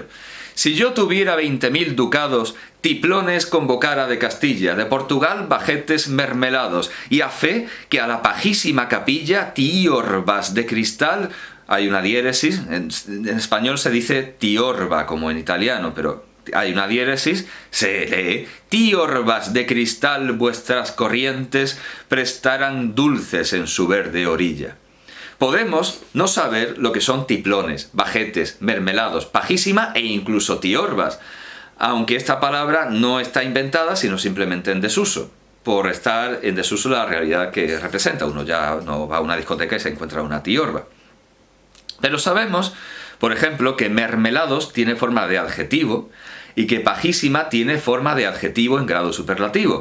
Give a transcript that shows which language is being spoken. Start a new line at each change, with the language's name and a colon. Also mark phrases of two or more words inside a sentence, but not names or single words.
Spanish: Si yo tuviera 20.000 ducados, tiplones convocara de Castilla, de Portugal bajetes mermelados, y a fe que a la pajísima capilla tiorbas de cristal, hay una diéresis, en español se dice tiorba como en italiano, pero hay una diéresis, se lee tiorbas de cristal vuestras corrientes prestaran dulces en su verde orilla. Podemos no saber lo que son tiplones, bajetes, mermelados, pajísima e incluso tiorbas, aunque esta palabra no está inventada, sino simplemente en desuso, por estar en desuso la realidad que representa. Uno ya no va a una discoteca y se encuentra una tiorba. Pero sabemos, por ejemplo, que mermelados tiene forma de adjetivo y que pajísima tiene forma de adjetivo en grado superlativo.